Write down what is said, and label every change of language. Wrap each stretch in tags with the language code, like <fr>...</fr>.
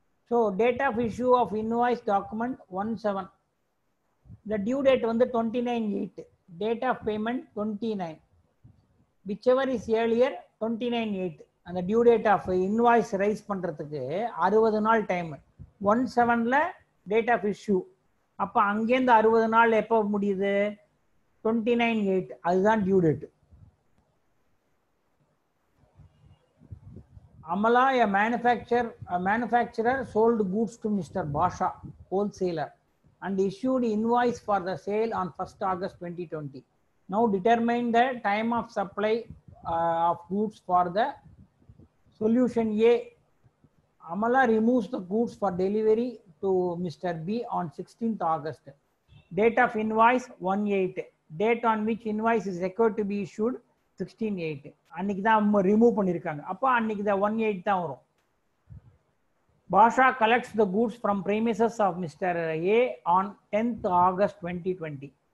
<en>So date of issue of invoice document 17, இந்த due date வந்து 29/8, date of payment 29, whichever is earlier 29/8.</en> <ta>அந்த due date of invoice rice பண்ணுறதுக்கு 60 நாள் time. 17ல</ta> <en>date of issue,</en> <ta>அப்போ அங்கேருந்து 60 நாள் எப்போ முடியுது, 29/8, அதுதான் due date.</ta> <en>Amala, a manufacturer sold goods to Mr. Basha, wholesaler, and issued invoice for the sale on 1st August 2020. Now determine the time of supply of goods for the solution A. Amala removes the goods for delivery to Mr. B on 16th August. Date of invoice 1/8. Date on which invoice is required to be issued 16/8.</en> <ta>அன்னைக்கு தான் remove பண்ணியிருக்காங்க, அப்போ அன்னைக்கு தான் 1/8 தான் வரும்.</ta> <en>Basha collects the goods from premises of Mr. A on 10th August 2020.</en>